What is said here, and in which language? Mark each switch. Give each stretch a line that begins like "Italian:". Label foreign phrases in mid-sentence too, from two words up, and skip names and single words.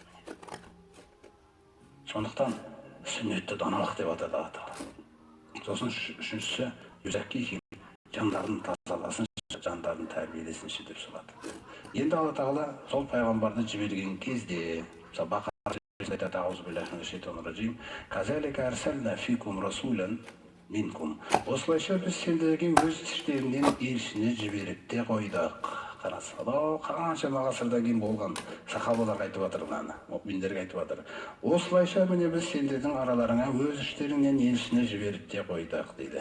Kazakh: Сондықтан сүннетті даналық деп атады Алла Тағала. Сосын үшіншісі юзаккихим, жандарын тазаласын, жандарын тәрбиелесінші деп сұрады. Енді Алла Тағала сол пайғамбарды жіберген кезде, Бақара жерінде айтады,
Arabic: أعوذ بالله من الشيطان الرجيم كذلك أرسلنا فيكم رسولا منكم.
Kazakh: Осылайша біз сендерге өз іштеріңнен елшіні жіберіп те қойдық. Қараңыз, қаншама ғасырдан кейін болған сахабаларға айтып жатыр, мынаны мүъминдерге айтып жатыр. Осылайша міне біз сендердің араларыңа өз іштеріңнен елшіні жіберіп те қойдық дейді.